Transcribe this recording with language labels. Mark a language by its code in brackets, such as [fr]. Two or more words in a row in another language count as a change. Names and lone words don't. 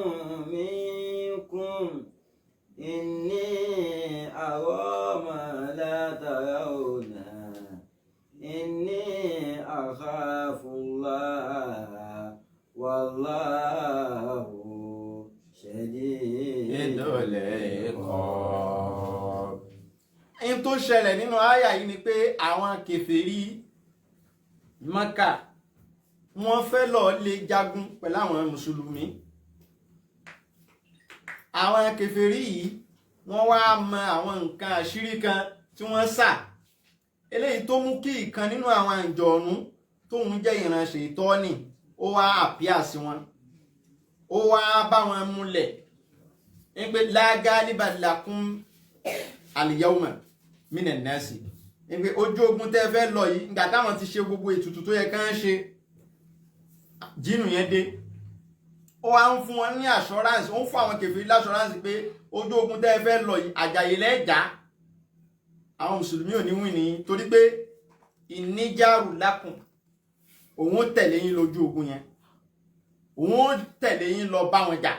[ar] منكم إني أرى ما لا ترون إني أخاف الله والله شديد العقاب. [yo] In tó ṣẹlẹ̀ nínú àyà yìí ni pé àwọn kèfèrí Mákà wọ́n fẹ́ lọ lè jagun pẹ̀lú àwọn mùsùlùmí. Àwọn kèfèrí yìí wọ́n wá mọ àwọn nǹkan àṣírí kan tí wọ́n sà. Eléyìí tó mú kí ìkan nínú àwọn àǹjọ̀nú tóun jẹ́ ìránṣẹ́ ìtọ́ni ó wá àpíà sí wọn. Ó wá bá wọn múlẹ̀ ní pé [ar] لا غالب لكم اليوم من الناس. [yo] Ní pé ojú ogun tẹ́ fẹ́ lọ yìí nígbà táwọn ti ṣe gbogbo ètùtù tó yẹ kán ṣe jínù yẹn dé. Ó wá ń fún wọn ní assurance, ó ń fún àwọn kèfèrí l'assurance pé ojú ogun tẹ́ fẹ́ lọ yìí àjàyè lẹ́jà. Àwọn mùsùlùmí ò ní wìn ní torí pé ìníjàrú lákùn òun ó tẹ̀lé yín lójú ogun yẹn, òun ó tẹ̀lé yín lọ bá wọn jà.